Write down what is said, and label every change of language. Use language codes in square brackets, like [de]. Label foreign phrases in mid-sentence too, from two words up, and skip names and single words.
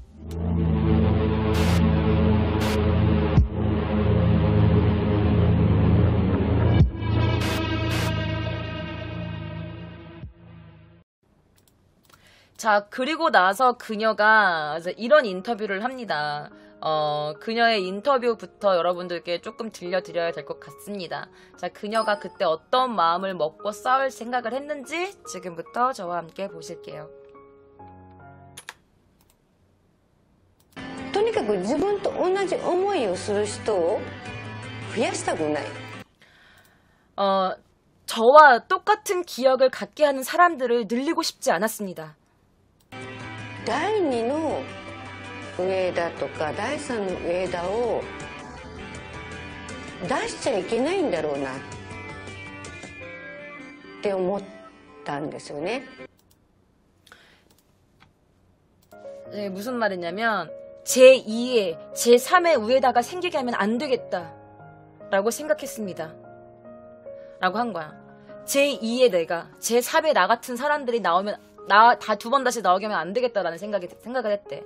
[ko] 자, 그리고 나서 그녀가 이런 인터뷰를 합니다. 그녀의 인터뷰부터 여러분들께 조금 들려드려야 될 것 같습니다. 자, 그녀가 그때 어떤 마음을 먹고 싸울 생각을 했는지 지금부터 저와 함께 보실게요. [ja] とにかく自分と同じ思いをする人を増やしたくない。 [ko] 저와 똑같은 기억을 갖게 하는 사람들을 늘리고 싶지 않았습니다. [ja] 第2の上田とか第3の上田を出しちゃいけないんだろうなって思ったんですよね。 [ko] 네, 무슨 말이냐면 제2의 제3의 우에다가 생기게 하면 안 되겠다 라고 생각했습니다. 라고 한 거야. 제2의 내가, 제3의 나 같은 사람들이 나오면 다 두 번 다시 나오게 하면 안 되겠다라는 생각을 했대.